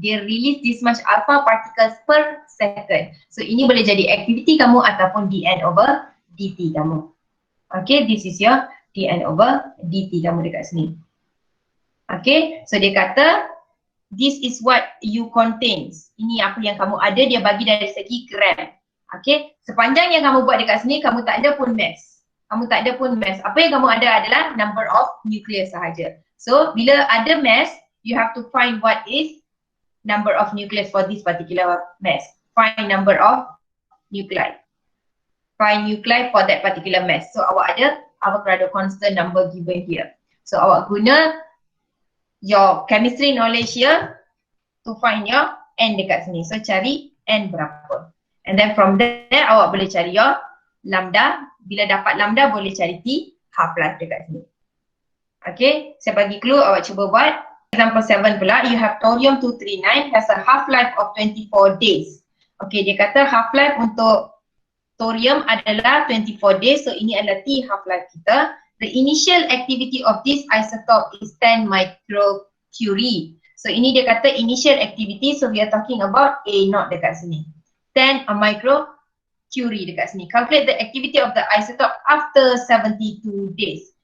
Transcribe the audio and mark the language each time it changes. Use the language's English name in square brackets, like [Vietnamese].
[English] Dia release this much alpha particles per second. [Malay] So ini boleh jadi activity kamu ataupun dN over dt kamu. [English] Okay, this is your dN over dt kamu [Malay] dekat sini. [English] Okay, so dia kata this is what you contains. [Malay] Ini apa yang kamu ada, dia bagi dari segi gram. Okay, sepanjang yang kamu buat dekat sini, kamu tak ada pun mass. Kamu tak ada pun mass. Apa yang kamu ada adalah number of nucleus sahaja. [English] So bila ada mass, you have to find what is number of nucleus for this particular mass. Find number of nuclei. Find nuclei for that particular mass. [Malay] So awak ada [English] Avogadro constant number given here. [Malay] So awak guna [English] your chemistry knowledge here to find your n dekat sini. [Malay] So cari n berapa. [English] And then from there [Malay] awak boleh cari your lambda. Bila dapat lambda boleh cari T half life dekat sini. Okay, saya bagi clue, awak cuba buat. [English] Example 7 pula, you have thorium-239 has a half life of 24 days. [Malay] Okay, dia kata half life untuk thorium adalah 24 days. So ini adalah T half life kita. [English] The initial activity of this isotope is 10 microcurie. [Malay] So ini dia kata [English] initial activity, so we are talking about A0 dekat sini. 10 microcurie [Malay] dekat sini. [English] Calculate the activity of the isotope after 72 days.